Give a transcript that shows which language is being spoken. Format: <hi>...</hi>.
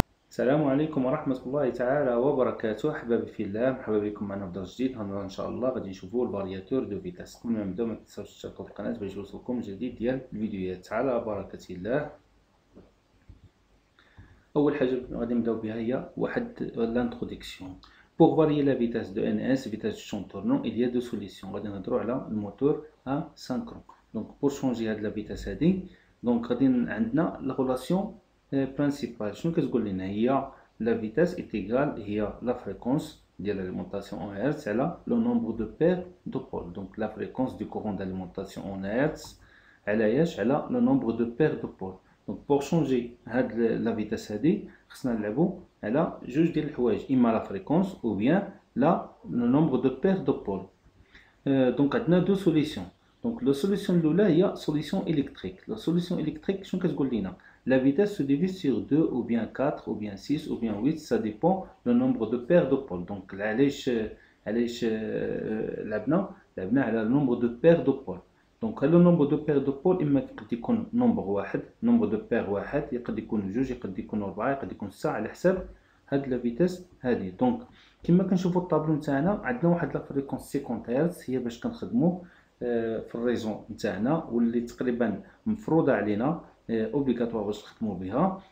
<ar>السلام عليكم ورحمة الله تعالى وبركاته. أحبابي في الله، مرحبا بكم معنا في درس جديد. هنا إن شاء الله غادي نشوفوا الفارياتور دو فيتاس. قبل ما نبداو ما تنساوش تشتركوا في القناة باش يوصلكم جديد ديال الفيديوهات على بركة الله. أول حاجة غادي نبداو بها هي واحد لانتروديكسيون.</ar> <fr>Pour varier la vitesse de NS, vitesse du champ tournant, il y a deux solutions.</fr> <ar>غادي نهضروا على الموتور à synchron.</ar> <fr>Donc pour changer هاد la vitesse هادي، donc</fr> <ar>غادي عندنا</ar> <fr>la relation principale.</fr> <ar>شنو كتقول لنا؟ هي</ar> <fr>la vitesse est égale هي la fréquence ديال l'alimentation en Hertz على le nombre de paires de pôles. Donc la fréquence du courant d'alimentation en Hertz</fr> <ar>على ياش؟ على</ar> <fr>le nombre de paires de pôles. Donc pour changer هاد la vitesse</fr> <ar>هادي خصنا نلعبو على جوج ديال الحوايج، اما</ar> <fr>la fréquence ou bien le nombre de paires de pôles. Donc عندنا دو سوليسيون. Donc la solution الاولى هي solution électrique. La solution électrique</fr> <ar>شنو كتقول لنا؟</ar> <fr>La vitesse se divise sur 2 ou bien 4 ou bien 6 ou bien 8, ça dépend le nombre de paires de pôles. Donc</fr> <ar>علاش لعبنا على</ar> <fr>le nombre de paires de pôles.</fr> <ar>دونك</ar> <fr>هذا النومبر دو بير دو بول</fr> <ar>اما يقد يكون نومبر واحد، نومبر دو بير واحد، يقد يكون جوج، يقد يكون ربعة، يقد يكون ستة، على حساب</ar> <fr>هاد لا فيتاس هادي.</fr> <ar>دونك كما كنشوفو الطابلو نتاعنا عندنا واحد لا فريكونس 50 هرتز هي باش كنخدمو في الريزون نتاعنا، واللي تقريبا مفروضة علينا اوبليغاتوار باش نخدمو بها.</ar>